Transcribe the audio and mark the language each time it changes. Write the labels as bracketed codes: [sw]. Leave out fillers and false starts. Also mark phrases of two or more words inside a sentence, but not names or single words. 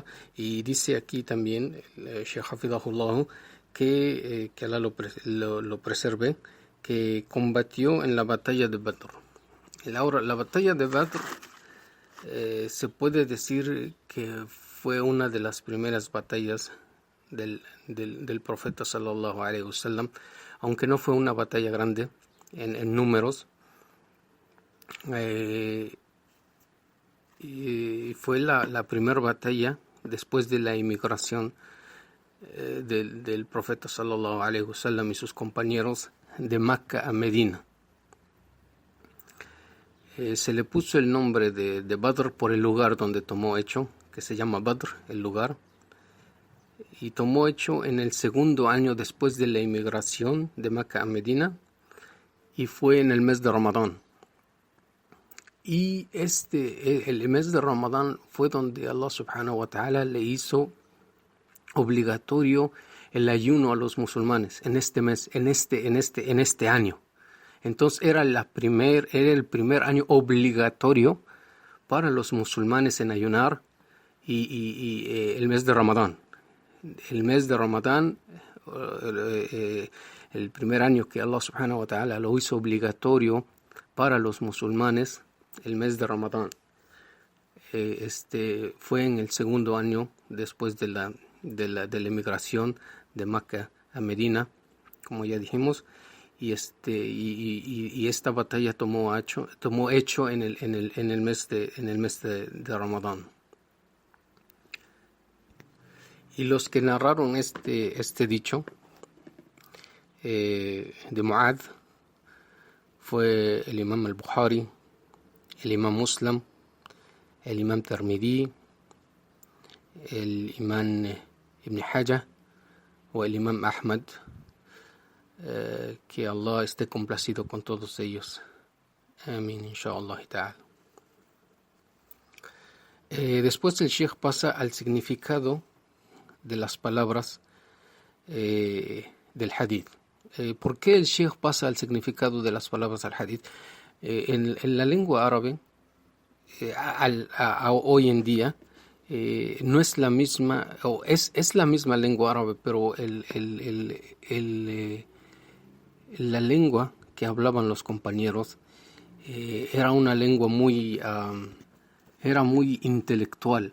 [es] Y dice aquí también el [ar] شيخ حفظه الله [es] que Allah lo preserve, que combatió en la batalla de Badr. Ahora, la batalla de Badr se puede decir que fue una de las primeras batallas del profeta [ar] صلى الله عليه وسلم, [es] aunque no fue una batalla grande en números. Y fue la primera batalla después de la inmigración del profeta [ar] صلى الله عليه وسلم [es] y sus compañeros de Meca a Medina. Se le puso el nombre de Badr por el lugar donde tomó hecho, que se llama Badr, el lugar, y tomó hecho en el segundo año después de la inmigración de Meca a Medina, y fue en el mes de Ramadán. Y el mes de Ramadán fue donde [ar] الله سبحانه وتعالى [es] le hizo obligatorio el ayuno a los musulmanes en este mes, en este año. Entonces era el primer año obligatorio para los musulmanes en ayunar y el mes de Ramadán. El mes de Ramadán, el primer año que [ar] الله سبحانه وتعالى [es] lo hizo obligatorio para los musulmanes, el mes de Ramadán, fue en el segundo año después de la emigración de Meca a Medina, como ya dijimos, y esta batalla tomó hecho en el mes de Ramadán. Y los que narraron este dicho de Mu'adh fue el Imam al-Bukhari, el Imam Muslim, el Imam Tirmidhi, el Imam Ibn Hajar o el Imam Ahmad, que Allah esté complacido con todos ellos. Amén, [ar] إن شاء الله تعالى. [es] Después el Sheikh pasa al significado de las palabras del hadith. ¿Por qué el Sheikh pasa al significado de las palabras del hadith? En la lengua árabe, hoy en día, no es la misma, o es la misma lengua árabe, pero la lengua que hablaban los compañeros era una lengua muy intelectual.